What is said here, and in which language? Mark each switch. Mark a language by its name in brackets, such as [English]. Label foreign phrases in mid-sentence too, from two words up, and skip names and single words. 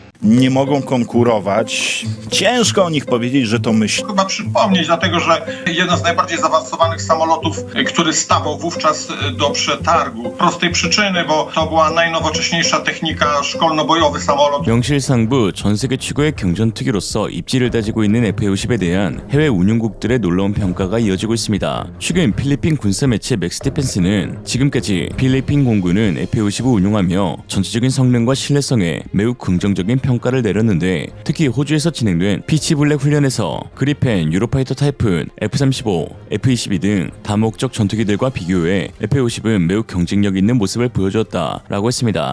[Polish] nie mogą konkurować. Ciężko o nich powiedzieć, że to myśl. Chyba przypomnieć, dlatego że jeden z najbardziej zaawansowanych samolotów, który stawał wówczas do przetargu. Prostej przyczyny, bo to była najnowocześniejsza technika, szkolno-bojowy samolot. [Korean] 명실상부 전 세계 최고의 경전투기로서 입지를 다지고 있는 F-50에 대한 해외 운용국들의 놀라운 평가가 이어지고 있습니다. 최근 필리핀 군사 매체 맥스디펜스는 지금까지 필리핀 공군은 F-50을 운용하며 전체적인 성능과 신뢰성에 매우 긍정적인 평가를 내렸는데, 특히 호주에서 진행된 피치 블랙 훈련에서 그리펜, 유로파이터 타이푼, F-35, F-22 등 다목적 전투기들과 비교해 F-50은 매우 경쟁력 있는 모습을 보여주었다라고 했습니다.